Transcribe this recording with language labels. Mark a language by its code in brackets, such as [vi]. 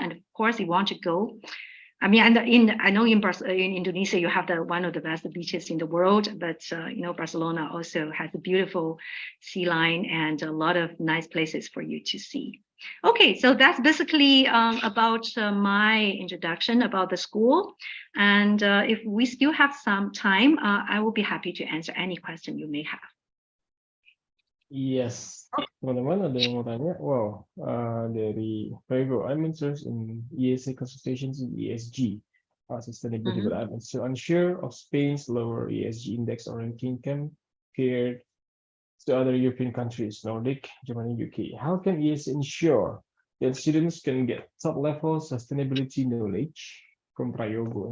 [en] And of course, you want to go. I mean, I know in Indonesia you have one of the best beaches in the world, but Barcelona also has a beautiful sea line and a lot of nice places for you to see. Okay, so that's basically about my introduction about the school. And if we still have some time, I will be happy to answer any question you may have. [id] Yes, teman-teman ada yang mau tanya? [en] Wow, [id] dari Prego, [en] I'm interested in IESE consultations in ESG, sustainability, but I'm still unsure of Spain's lower ESG index or ranking compared to other European countries, Nordic, Germany, UK. How can IESE ensure that students can get top-level sustainability knowledge from Prayogo?